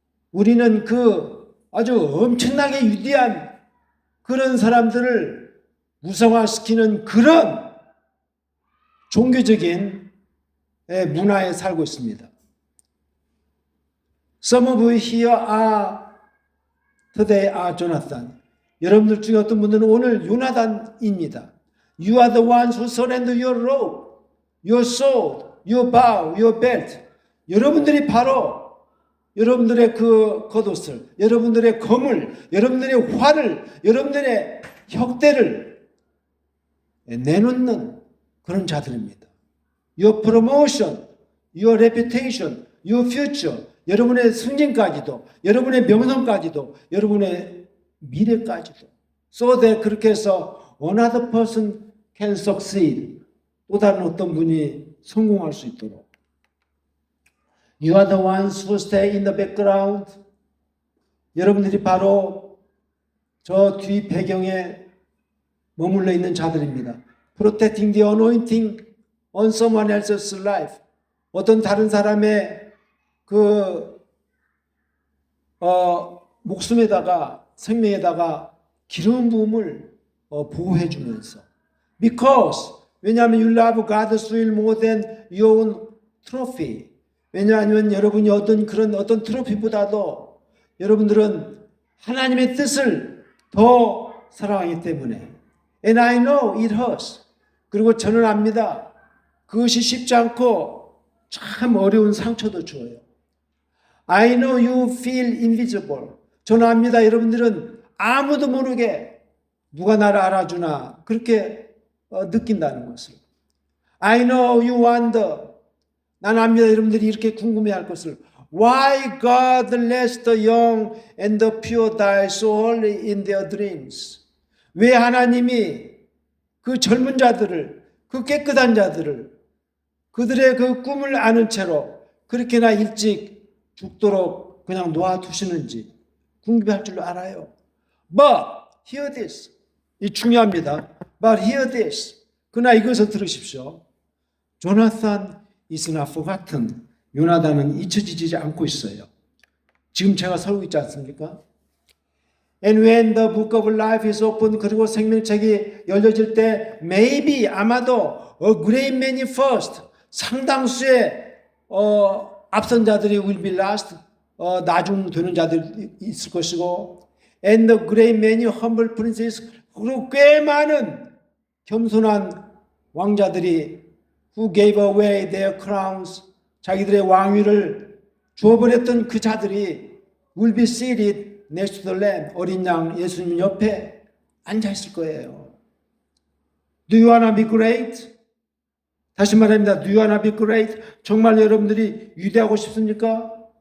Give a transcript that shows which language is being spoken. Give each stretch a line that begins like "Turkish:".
Korean: 우리는 그 아주 엄청나게 위대한 그런 사람들을 우상화시키는 그런 종교적인 문화에 살고 있습니다.
English: Some of you here today are Jonathan.
Korean: 여러분들 중에 어떤 분들은 오늘 요나단입니다.
English: You are the ones who surrender your robe, your sword, your bow, your belt.
Korean: 여러분들이 바로 여러분들의 그 겉옷을, 여러분들의 검을, 여러분들의 활을, 여러분들의 혁대를 내놓는 그런 자들입니다.
English: Your promotion, your reputation, your future,
Korean: 여러분의 승진까지도, 여러분의 명성까지도, 여러분의 미래까지도.
English: So that
Korean: 그렇게 해서
English: another person can succeed.
Korean: 또 다른 어떤 분이 성공할 수 있도록.
English: You are the ones who stay in the background.
Korean: 여러분들이 바로 저 뒤 배경에 머물러 있는 자들입니다.
English: Protecting the anointing on someone else's life.
Korean: 어떤 다른 사람의 그 목숨에다가 생명에다가 기름 부음을 보호해 주면서.
English: Because
Korean: 왜냐하면
English: you love God's will more than your own trophy.
Korean: 왜냐하면 여러분이 어떤 트로피보다도 여러분들은 하나님의 뜻을 더 사랑하기 때문에.
English: And I know it hurts.
Korean: 그리고 저는 압니다. 그것이 쉽지 않고 참 어려운 상처도 줘요.
English: I know you feel invisible.
Korean: 저는 압니다. 여러분들은 아무도 모르게 누가 나를 알아주나 그렇게 느낀다는 것을.
English: I know you wonder.
Korean: 난 압니다. 여러분들이 이렇게 궁금해할 것을.
English: Why God lets the young and the pure die so early in their dreams?
Korean: 왜 하나님이 그 젊은 자들을, 그 깨끗한 자들을, 그들의 그 꿈을 아는 채로 그렇게나 일찍 죽도록 그냥 놓아두시는지 궁금해할 줄로 알아요.
English: But hear this.
Korean: 이 중요합니다.
English: But hear this.
Korean: 그러나 이것을 들으십시오.
English: Jonathan is not forgotten.
Korean: 요나단은 잊혀지지 않고 있어요. 지금 제가 설고 있지 않습니까?
English: And when the book of life is opened,
Korean: 그리고 생명책이 열려질 때
English: maybe
Korean: 아마도
English: a great many first,
Korean: 상당수의 앞선 자들이
English: will be last,
Korean: 나중되는 자들이 있을 것이고
English: and the great many humble princes,
Korean: 그리고 꽤 많은 겸손한 왕자들이
English: who gave away their crowns,
Korean: 자기들의 왕위를 주어버렸던 그 자들이
English: will be seated next to the Lamb.
Korean: 어린 양 예수님 옆에 앉아 있을 거예요.
English: Do you wanna be great?
Korean: 다시 말합니다.
English: Do you wanna be great?
Korean: 정말 여러분들이 위대하고 싶습니까?